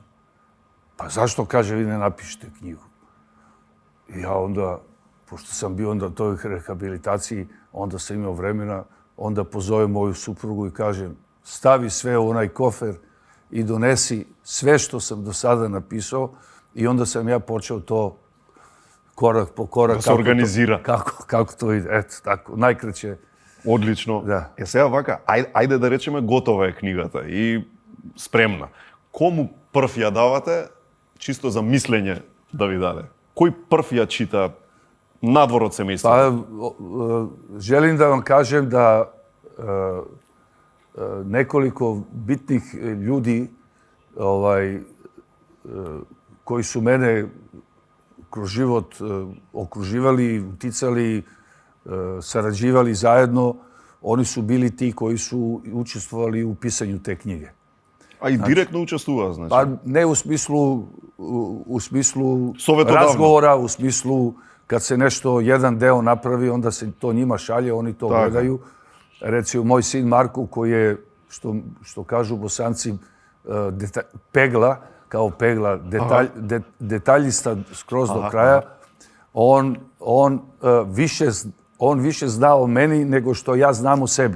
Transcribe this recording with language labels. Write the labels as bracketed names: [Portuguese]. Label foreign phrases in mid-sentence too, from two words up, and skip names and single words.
[Serbian] Pa zašto, kaže, vi ne napišete knjigu? I ja onda, pošto sam bio onda u toj rehabilitaciji, onda sam imao vremena, onda pozovem moju suprugu i kažem, stavi sve u onaj kofer i donesi sve što sam do sada napisao i onda sam ja počeo to korak po korak. Da se organizira. Kako to ide, eto, tako, najkraće. [Macedonian] Одлично. Да. Сега вака, ајде да речеме готова е книгата и спремна. Кому прв ја давате, чисто за мислење да ви даде? Кој прв ја чита надвор од семејството? [Serbian] Pa, želim da vam kažem da nekoliko bitnih ljudi koji su mene kroz život okruživali, uticali, sarađivali zajedno, oni su bili ti koji su učestvovali u pisanju te knjige. [Macedonian] А и директно учествува, значи? [Serbian] Pa ne u smislu [Macedonian] Советодавно. [Serbian] razgovora, u smislu kad se nešto, jedan deo napravi, onda se to njima šalje, oni to gledaju. Recimo, moj sin Marko, koji je, što kažu Bosanci, pegla, kao pegla, detaljista skroz do kraja, on više zna o meni nego što ja znam o sebi.